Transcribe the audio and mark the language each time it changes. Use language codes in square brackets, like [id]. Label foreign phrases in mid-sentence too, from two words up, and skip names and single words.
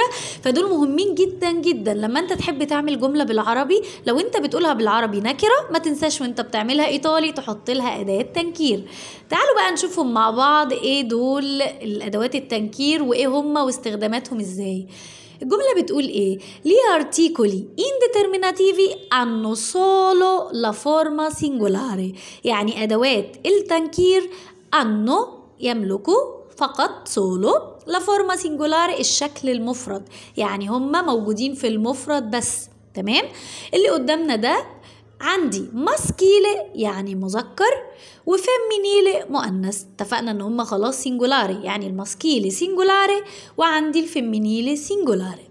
[ar] فدول مهمين جدا جدا لما أنت تحب تعمل جملة بالعربي. لو أنت بتقولها بالعربي نكرة، ما تنساش وانت بتعملها ايطالي تحط لها اداة تنكير. تعالوا بقى نشوفهم مع بعض ايه دول الادوات التنكير وايه هما واستخداماتهم ازاي. الجملة بتقول ايه؟ [it] Gli articoli indeterminativi hanno solo la forma singolare. [ar] يعني ادوات التنكير hanno يملكوا فقط [it] solo la forma singolare [ar] الشكل المفرد، يعني هما موجودين في المفرد بس. تمام؟ اللي قدامنا ده عندي ماسكيلي يعني مذكر وفيمينيلي مؤنث. اتفقنا ان هما خلاص سينجولاري، يعني [it] il maschile singolare [ar] وعندي [it] il femminile singolare.